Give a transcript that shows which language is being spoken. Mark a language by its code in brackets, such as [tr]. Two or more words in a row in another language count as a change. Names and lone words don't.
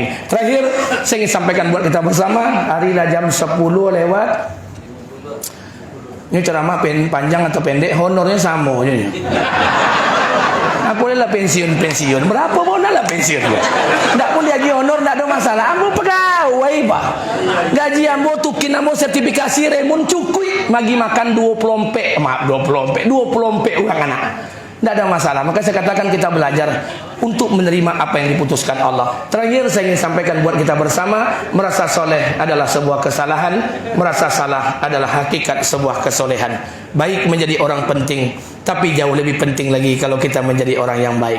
[id] Terakhir saya ingin sampaikan buat kita bersama, hari lah jam 10 lewat. Ini ceramah panjang atau pendek, honornya sama aja. Aku lah pensiun. Berapa pun lah pensiun. Tak pun dia honor, tak ada masalah. [min] Ambo pegawai pak. Gaji ambo tukin ambo sertifikasi remun cukui. Magi makan 20 orang anak. [id] Tidak ada masalah. Maka saya katakan kita belajar untuk menerima apa yang diputuskan Allah. Terakhir saya ingin sampaikan buat kita bersama, merasa soleh adalah sebuah kesalahan, merasa salah adalah hakikat sebuah kesolehan. Baik menjadi orang penting, tapi jauh lebih penting lagi kalau kita menjadi orang yang baik.